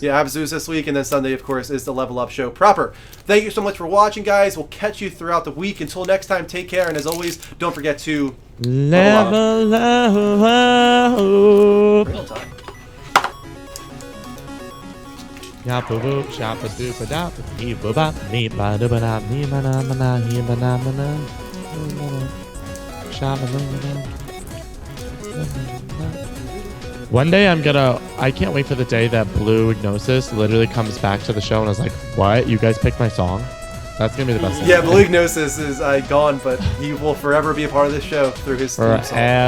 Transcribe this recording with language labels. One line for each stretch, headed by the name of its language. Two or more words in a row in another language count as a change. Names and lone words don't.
English: Yeah, Abzu's this week, and then Sunday, of course, is the Level Up Show proper. Thank you so much for watching, guys. We'll catch you throughout the week. Until next time, take care, and as always, don't forget to Level up. real time. Yappa boop, shappa doopa dap, dee boo bop, me ba dooba dap, me ba na ba na, he ba na ba na, shappa dooba dap. One day I can't wait for the day that Blue Gnosis literally comes back to the show and is like, what? You guys picked my song? That's gonna be the best thing. Yeah, Blue Gnosis is gone, but he will forever be a part of this show through his theme song. Forever.